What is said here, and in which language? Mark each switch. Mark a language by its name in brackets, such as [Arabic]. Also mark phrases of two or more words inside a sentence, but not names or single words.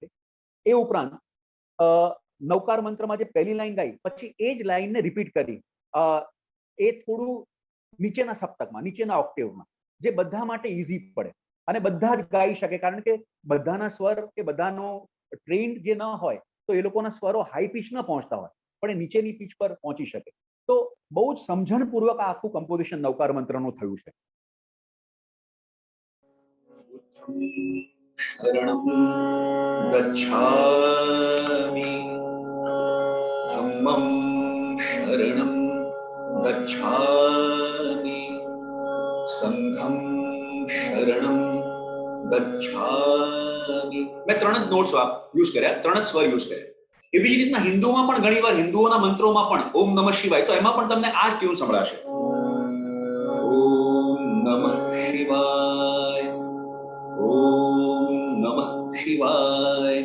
[Gujarati] એ ઉપરાંત નવકાર મંત્રમાં જે પહેલી લાઈન ગાઈ પછી એ જ લાઈનને રિપીટ કરી એ થોડું નીચેના સપ્તકમાં, નીચેના ઓક્ટેવમાં, જે બધા માટે ઈઝી પડે અને બધા જ ગાઈ શકે. કારણ કે બધાના સ્વર કે બધાનો ટ્રેન્ડ જે ન હોય તો એ લોકોના સ્વરો [English] high pitch [Gujarati] ન પહોંચતા હોય, પણ એ નીચેની પીચ પર પહોંચી શકે. તો બહુ જ સમજણપૂર્વક આ આખું કમ્પોઝિશન નવકાર મંત્રનું થયું છે. [Pali] શરણં ગચ્છામિ. ધમ્મં શરણં ગચ્છામિ. સંઘં શરણં ગચ્છામિ. [Gujarati] મેં 3 જ [English] notes use [Gujarati] કર્યા, 3 જ સ્વર યુઝ કર્યા. એવી જ રીતના હિન્દુમાં પણ ઘણીવાર હિન્દુઓના મંત્રોમાં પણ [Sanskrit] ઓમ નમઃ શિવાય, [Gujarati] તો એમાં પણ તમને આ જ ટ્યુન સંભળાશે. [Sanskrit] ઓમ નમઃ શિવાય, ઓમ નમઃ શિવાય.